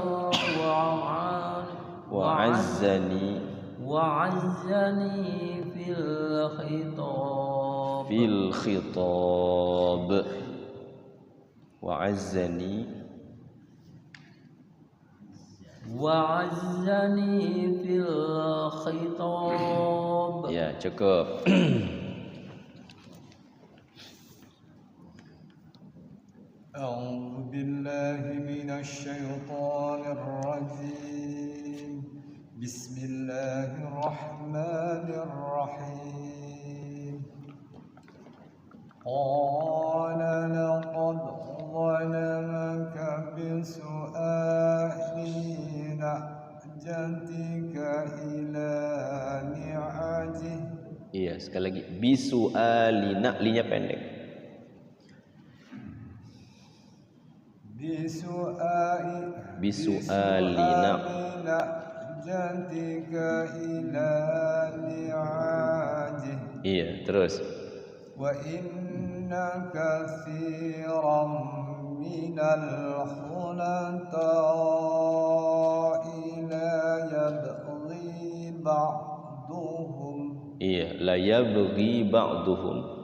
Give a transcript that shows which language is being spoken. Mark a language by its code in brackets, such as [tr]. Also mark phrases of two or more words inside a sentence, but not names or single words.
[ar] وعزني في الخطاب وعزني في الخطاب. [id] Ya, cukup. [ar] أعوذ بالله من الشيطان الرجيم. Bismillahirrahmanirrahim. قال لقد ظلمك بسؤال نعجتك إلى نعاجه. [id] Iya, sekali lagi. Bisu'alina, linya pendek. [ar] Bisu'alina نعجتك إلى نعاجه. [id] Iya, terus. [ar] وإن كثيرا من الخلطاء ليبغي بعضهم. Iya, ليبغي بعضهم